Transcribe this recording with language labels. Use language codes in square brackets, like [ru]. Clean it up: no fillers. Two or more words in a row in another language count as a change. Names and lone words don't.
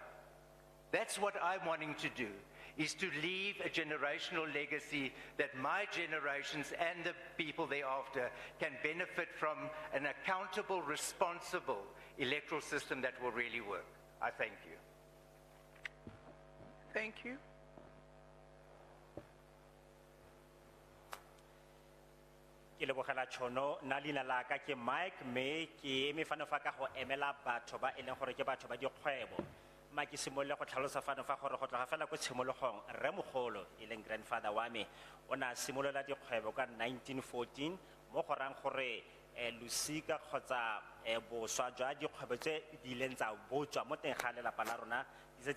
[en] That's what I'm wanting to do, is to leave a generational legacy that my generations and the people thereafter can benefit from, an accountable, responsible electoral system that will really work. I thank you. Thank you. [tn] Ke lebogela tšhono nna leina la ka ke Mike mme ke eme fano fa ka go emela batho ba e leng gore ke batho ba dikgwebo mma ke simolole go tlhalosa fano fa gore go tloga fela ko tshimologong rremogolo e leng grandfather wa me o ne a simolola dikgwebo ka 1914 mo go rang gore losika kgotsa boswa jwa dikgwebo tse di ileng tsa botswa mo teng ga lelapa la rona di tse